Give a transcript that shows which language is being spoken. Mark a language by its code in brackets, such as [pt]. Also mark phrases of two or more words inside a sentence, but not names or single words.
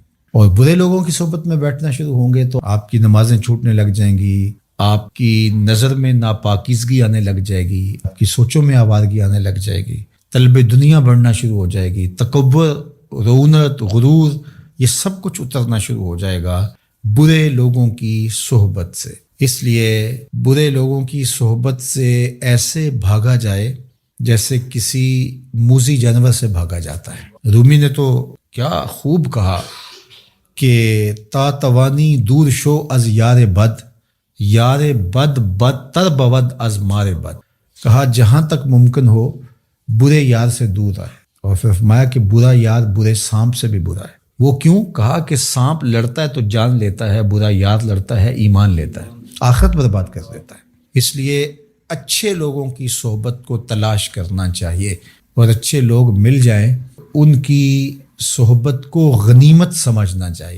[ur] اور برے لوگوں کی صحبت میں بیٹھنا شروع ہوں گے تو آپ کی نمازیں چھوٹنے لگ جائیں گی، آپ کی نظر میں ناپاکیزگی آنے لگ جائے گی، آپ کی سوچوں میں آوارگی آنے لگ جائے گی، طلب دنیا بڑھنا شروع ہو جائے گی، تکبر، رونت، غرور، یہ سب کچھ اترنا شروع ہو جائے گا برے لوگوں کی صحبت سے. اس لیے برے لوگوں کی صحبت سے ایسے بھاگا جائے جیسے کسی موذی جانور سے بھاگا جاتا ہے. رومی نے تو کیا خوب کہا کہ [fa] تا توانی دور شو از یار بد، یار بد بدتر بود از مار بد. [ur] کہا جہاں تک ممکن ہو برے یار سے دور آئے. اور پھر فرمایا کہ برا یار برے سانپ سے بھی برا ہے. وہ کیوں؟ کہا کہ سانپ لڑتا ہے تو جان لیتا ہے، برا یار لڑتا ہے ایمان لیتا ہے، آخرت برباد کر دیتا ہے. اس لیے اچھے لوگوں کی صحبت کو تلاش کرنا چاہیے، اور اچھے لوگ مل جائیں ان کی صحبت کو غنیمت سمجھنا چاہیے.